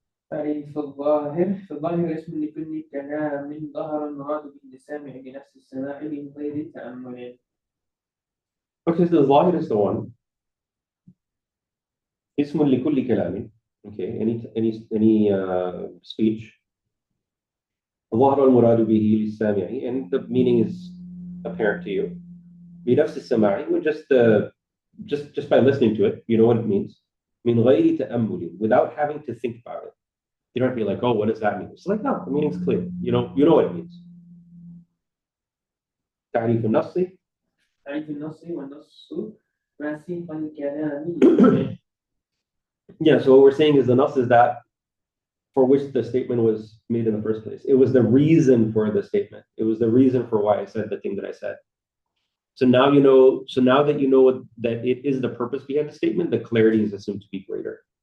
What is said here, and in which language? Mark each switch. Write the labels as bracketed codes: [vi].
[ar] تعريف الظاهر فالظاهر اسم لكل كلام ظهر المراد به السامع بنفس السماع من غير تأمل. [en] Okay, so the ظاهر is the one. [ar] اسم لكل كلام. [en] Okay, any speech. [ar] ظهر المراد به للسامع, [en] and the meaning is apparent to you. [ar] بنفس السماع, [en] just by listening to it, you know what it means. [ar] من غير تأمل, [en] without having to think about it. You don't have to be like, oh, what does that mean? It's like, no, the meaning's clear. You know what it means. [ar] تعريف النص. تعريف النص والنص راسخ الكلام. [en] Yeah, so what we're saying is the nas is that for which the statement was made in the first place. It was the reason for the statement. It was the reason for why I said the thing that I said. So now you know. So now that you know that it is the purpose behind the statement, the clarity is assumed to be greater.